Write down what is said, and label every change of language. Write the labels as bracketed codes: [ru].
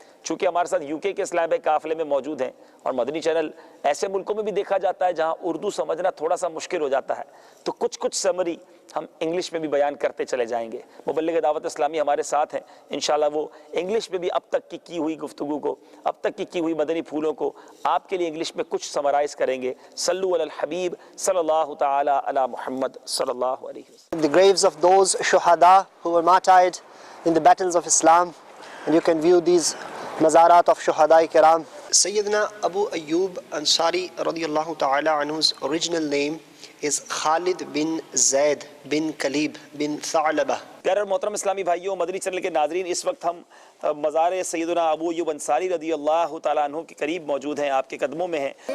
[ur] چونکہ ہمارے ساتھ UK کے اسلام بھائی قافلے میں موجود ہیں، اور مدنی چینل ایسے ملکوں میں بھی دیکھا جاتا ہے جہاں اردو سمجھنا تھوڑا سا مشکل ہو جاتا ہے، تو کچھ سمری ہم انگلش میں بھی بیان کرتے چلے جائیں گے۔ مبلغ دعوت اسلامی ہمارے ساتھ ہیں، انشاءاللہ وہ انگلش میں بھی اب تک کی ہوئی گفتگو کو، اب تک کی ہوئی مدنی پھولوں کو آپ کے لیے انگلش میں کچھ سمرائز کریں گے۔ صلو علی الحبیب صلی اللہ تعالی علی محمد صلی اللہ علیہ وسلم۔ [en] The graves of those shuhada who were martyred in the battles of Islam, and you can view these مزارات of شہداء کرام۔ Sayyidina Abu Ayyub Ansari radiyallahu ta'ala anhu's original name is Khalid bin Zaid bin Kalib bin Tha'labah۔ [ur] پیارے اور محترم اسلامی بھائیوں، مدنی channel کے ناظرین، اس وقت ہم مزار سیدنا ابو ایوب انصاری رضی اللہ تعالیٰ عنہ کے قریب موجود ہیں، آپ کے قدموں میں ہیں۔